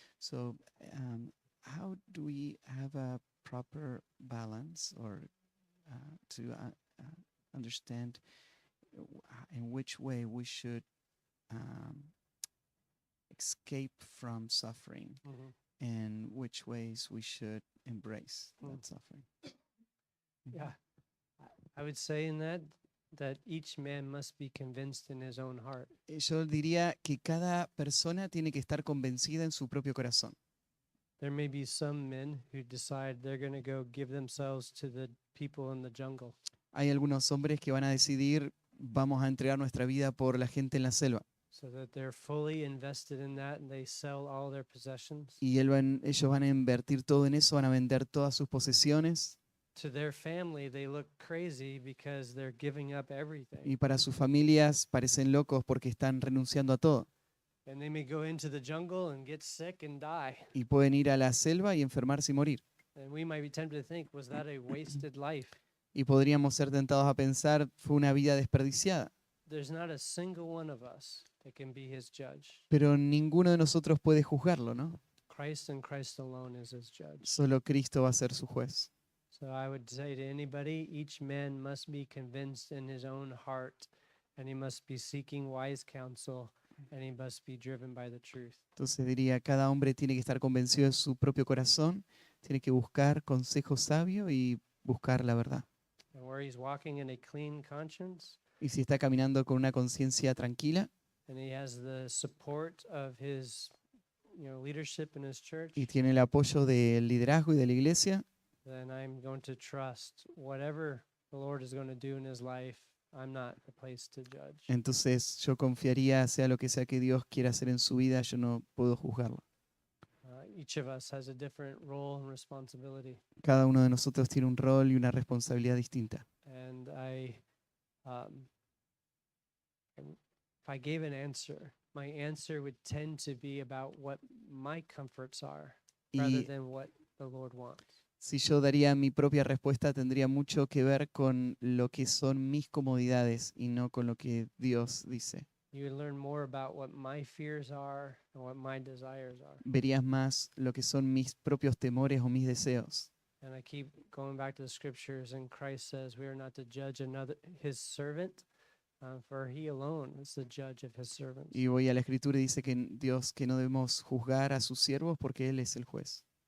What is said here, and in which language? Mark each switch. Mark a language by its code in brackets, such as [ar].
[en] So how do we have a proper balance, or to understand in which way we should escape from suffering, and which ways we should embrace that suffering? Yeah, I would say in that that each man must be convinced in his own heart. [es] Yo diría que cada persona tiene que estar convencida en su propio corazón. [en] There may be some men who decide they're going to go give themselves to the people in the jungle. [es] Hay algunos hombres que van a decidir, vamos a entregar nuestra vida por la gente en la selva. [en] So that they're fully invested in that and they sell all their possessions. [es] Y ellos van a invertir todo en eso, van a vender todas sus posesiones. [en] To their family, they look crazy because they're giving up everything. [es] Y para sus familias parecen locos porque están renunciando a todo. [en] And they may go into the jungle and get sick and die. [es] Y pueden ir a la selva y enfermarse y morir. [en] And we might be tempted to think, was that a wasted life? [es] Y podríamos ser tentados a pensar, fue una vida desperdiciada. [en] There's not a single one of us that can be his judge. [es] Pero ninguno de nosotros puede juzgarlo, ¿no? [en] Christ and Christ alone is his judge. [es] Solo Cristo va a ser su juez. [en] So I would say to anybody, each man must be convinced in his own heart, and he must be seeking wise counsel, and he must be driven by the truth. [es] Entonces diría, cada hombre tiene que estar convencido de su propio corazón, tiene que buscar consejo sabio y buscar la verdad. [en] And where he's walking in a clean conscience, [es] Y si está caminando con una conciencia tranquila [en] and he has the support of his leadership in his church, [es] y tiene el apoyo del liderazgo y de la iglesia, [en] then I'm going to trust whatever the Lord is going to do in his life. I'm not the place to judge. [es] entonces yo confiaría, sea lo que sea que Dios quiera hacer en su vida, yo no puedo juzgarlo. [en] Each of us has a different role and responsibility. [es] Cada uno de nosotros tiene un rol y una responsabilidad distinta. [en] And if I gave an answer, my answer would tend to be about what my comforts are rather [es] Y [en] than what the Lord wants. [es] si yo daría mi propia respuesta, tendría mucho que ver con lo que son mis comodidades y no con lo que Dios dice. [en] You would learn more about what my fears are and what my desires are. [es] Verías más lo que son mis propios temores o mis deseos. [en] And I keep going back to the scriptures, and Christ says we are not to judge his servant, for he alone is the judge of his servants. [es] Y voy a la escritura y dice que Dios que no debemos juzgar a sus siervos porque Él es el juez.